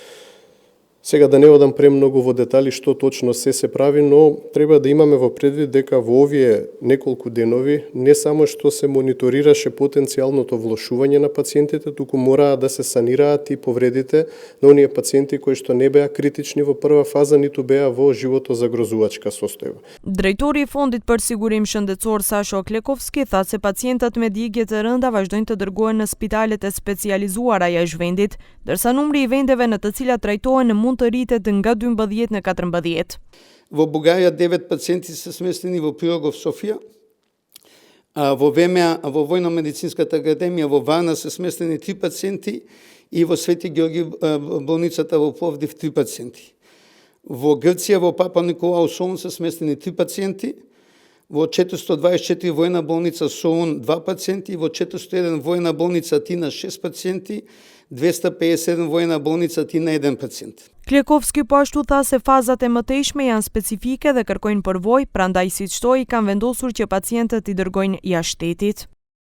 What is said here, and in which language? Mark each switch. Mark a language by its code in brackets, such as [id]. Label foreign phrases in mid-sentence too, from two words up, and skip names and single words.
[mk] Сега да не одам премногу во детали што точно се прави, но треба да имаме во предвид дека во овие неколку денови не само што се мониторираше потенцијалното влошување на пациентите, туку мораа да се санираат и повредите на оние пациенти кои што не беа критични во прва фаза, ниту беа во животозагрозувачка состојба. [sq] Drejtori i Fondit për Sigurim Shëndetësor Sasho Klekovski tha se pacientët me digje të rënda vazhdojnë të dërgohen në spitalet e specializuara jashtë vendit, ndërsa numri i vendeve në të cilat trajtohen mund të rritet nga 12 në 14. [mk] Во Бугаја 9 пациенти се сместени во Пирогов, Софија. Во ВМА, во Војно-медицинската академија во Варна се сместени 3 пациенти и во Свети Георги болницата во Пловдив 3 пациенти. Во Грција во Папа Николау Солун се сместени 3 пациенти. Во 424 војна болница Солун 2 пациенти, во 401 војна болница Тина 6 пациенти, 257 војна болница Тина 1 пациент. [sq] Klekovski po ashtu tha se fazat e mëtejshme janë specifike dhe kërkojnë përvojë, prandaj siç shtoi kanë vendosur që pacientët i dërgojnë jashtë shtetit.